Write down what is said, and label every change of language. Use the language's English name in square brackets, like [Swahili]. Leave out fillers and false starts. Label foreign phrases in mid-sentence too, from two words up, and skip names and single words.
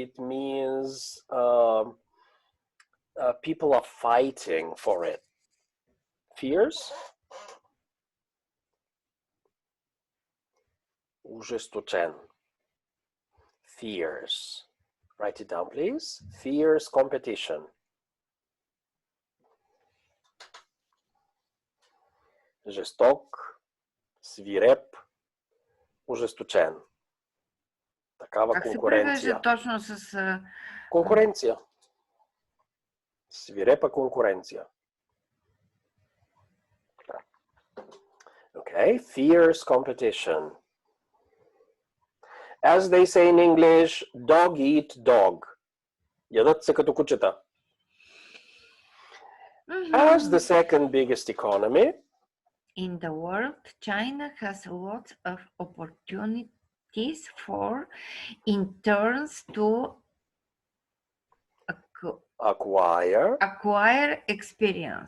[English] It means people are fighting for it. [Bulgarian] Fierce? Ужесточен. [English] Fierce. Write it down, please. Fierce competition. [Bulgarian] Жесток, свиреп, ужесточен. Такава Как се конкуренция. превежда точно с... Конкуренция. Свирепа конкуренция. [English] Okay, fierce competition. As they say in English, dog eat dog. [Bulgarian] Ядат се като кучета. [English] As the second biggest economy, In the world, China has lots of opportunities for interns to acquire experience.